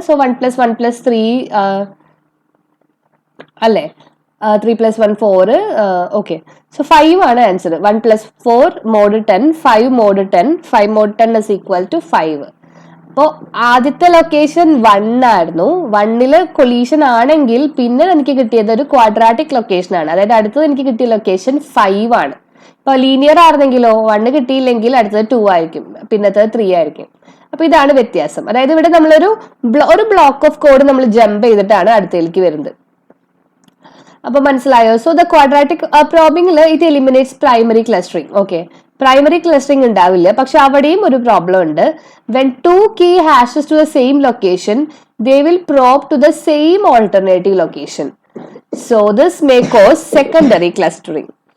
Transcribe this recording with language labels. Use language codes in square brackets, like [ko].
[ml] So 1 plus 1 plus 3 അല്ലേ, 3 plus 1 4. Okay, so 5 ആണ് answer. 1 plus 4 mode 10, 5 mode 10, 5 mode 10 is equal to 5. അപ്പോ ആദ്യത്തെ location 1 ആയിരുന്നു. 1ല് കൊളീഷൻ ആണെങ്കിൽ പിന്നെ എനിക്ക് കിട്ടിയത് ഒരു ക്വാഡ്രാറ്റിക് ലൊക്കേഷൻ ആണ്, അതായത് അടുത്തത് എനിക്ക് കിട്ടിയ ലൊക്കേഷൻ 5 ആണ്. ഇപ്പൊ ലീനിയർ ആയിരുന്നെങ്കിലോ 1 കിട്ടിയില്ലെങ്കിൽ അടുത്തത് 2 ആയിരിക്കും, പിന്നത്തത് 3 ആയിരിക്കും. അപ്പൊ ഇതാണ് വ്യത്യാസം. അതായത് ഇവിടെ നമ്മളൊരു ബ്ലോക്ക് ഓഫ് കോഡ് നമ്മൾ ജമ്പ് ചെയ്തിട്ടാണ് അടുത്തേക്ക് വരുന്നത്. അപ്പൊ മനസ്സിലായോ? [en] So the quadratic പ്രോബിംഗിൽ it eliminates primary clustering. [ml] Okay, primary clustering ഉണ്ടാവില്ല, പക്ഷെ അവിടെയും ഒരു പ്രോബ്ലം ഉണ്ട്. [en] When 2 key hashes to the same location, they will probe to the same alternative location. So this may cause secondary clustering.